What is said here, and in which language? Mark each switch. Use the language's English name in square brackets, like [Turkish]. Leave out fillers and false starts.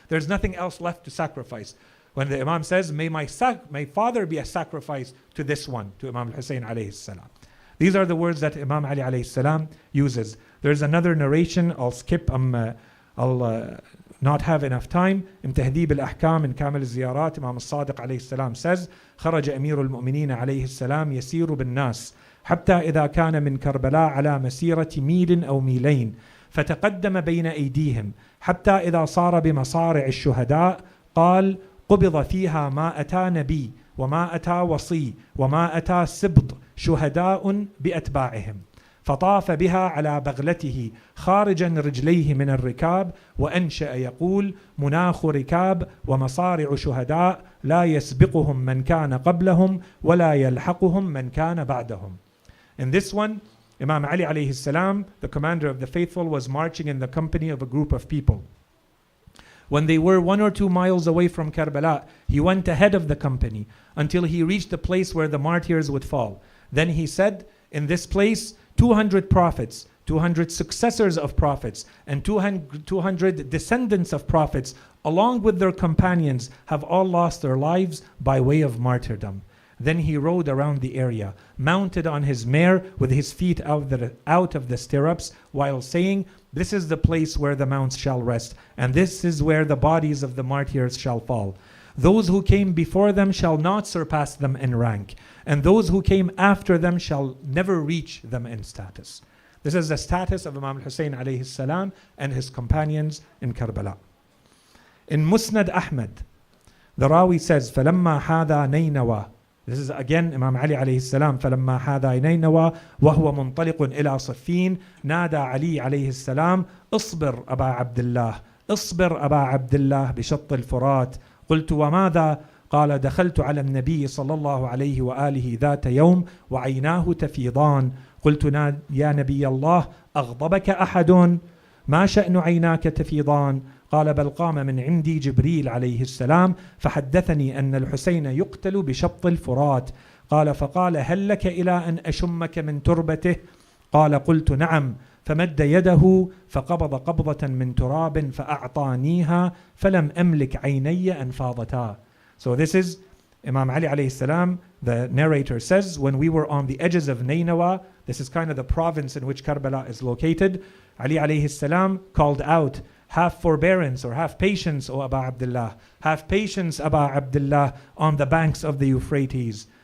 [English] There's nothing else left to sacrifice. When the Imam says, may my father be a sacrifice to this one, to Imam Al-Hussein alayhi salam. These are the words that Imam Ali alayhi salam uses. There's another narration, I'll skip, I'll not have enough time. In تهذيب الأحكام in كامل الزيارات, Imam al-Sadiq عليه السلام says, [Arabic] خرج أمير المؤمنين عليه السلام يسير بالناس حتى إذا كان من كربلاء على مسيرة ميل أو ميلين فتقدم بين أيديهم حتى إذا صار بمصارع الشهداء قال قبض فيها ما أتى نبي وما أتى وصي وما أتى سبط شهداء بأتباعهم فطاف بها على بغلته خارجا رجليه من الركاب وأنشأ يقول مناخ ركاب ومصارع شهداء لا يسبقهم من كان قبلهم ولا يلحقهم من كان بعدهم. [English] In this one, Imam Ali alayhi salam, the commander of the faithful, was marching in the company of a group of people. When they were 1 or 2 miles away from Karbala, he went ahead of the company until he reached the place where the martyrs would fall. Then he said, in this place 200 prophets, 200 successors of prophets, and 200 descendants of prophets, along with their companions, have all lost their lives by way of martyrdom. Then he rode around the area, mounted on his mare with his feet out of the stirrups, while saying, this is the place where the mounts shall rest, and this is where the bodies of the martyrs shall fall. Those who came before them shall not surpass them in rank, and those who came after them shall never reach them in status. This is the status of Imam Hussein alayhi salam and his companions in Karbala. In Musnad Ahmad, the Rawi says, [Arabic] فَلَمَّا حَاذَا نَيْنَوَى. [English] This is again Imam Ali alayhi salam. [Arabic] فَلَمَّا حَاذَا نَيْنَوَى وَهُوَ مُنطَلِقٌ إِلَى صَفِّينَ نَادَى عَلِي عليه السلام اصبر أبا عبد الله اصبر أبا عبد الله بشط الفرات. قلت وماذا؟ قال دخلت على النبي صلى الله عليه وآله ذات يوم وعيناه تفيضان. قلت يا نبي الله أغضبك أحد؟ ما شأن عيناك تفيضان؟ قال بل قام من عندي جبريل عليه السلام فحدثني أن الحسين يقتل بشط الفرات. قال فقال هل لك إلى أن أشمك من تربته؟ قال قلت نعم. فمد يده فقبض قبضة من تراب فأعطانيها فلم أملك عيني أن فاضتا. [English] So this is Imam Ali alayhi salam. The narrator says, when we were on the edges of Nainawa, this is kind of the province in which Karbala is located, Ali alayhi salam called out, have forbearance or have patience, O Aba Abdullah. Have patience, Aba Abdullah, on the banks of the Euphrates.